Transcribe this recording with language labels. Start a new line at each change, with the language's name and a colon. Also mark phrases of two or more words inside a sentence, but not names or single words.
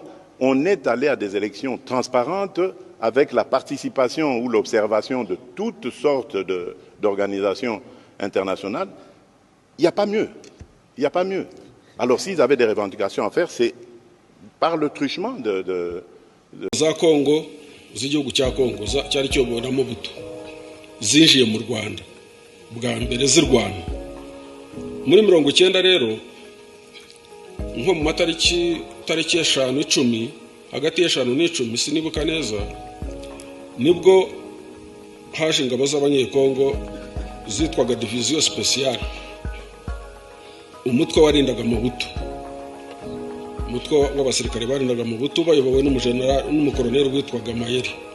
French: On est allé à des élections transparentes avec la participation ou l'observation de toutes sortes d'organisations internationales. Il n'y a pas mieux. Il n'y a pas mieux. Alors s'ils avaient des revendications à faire, c'est par le truchement
Kinyarwanda: za Congo z'igihugu cya Congo cyari cyobowe na Mobutu zinjiye mu Rwanda bwa mbere zirwana muri 90 rero nko mu tariki 5-10 hagati ya 5 n'10 sinibuka neza nibwo haje ingabo z'abanyekongo zitwaga
French: division spéciale
Kinyarwanda: umutwe warindaga Mobutu umutwe w'abasirikare barindaga Mobutu bayobowe n'umukoloneli witwaga Mayeri.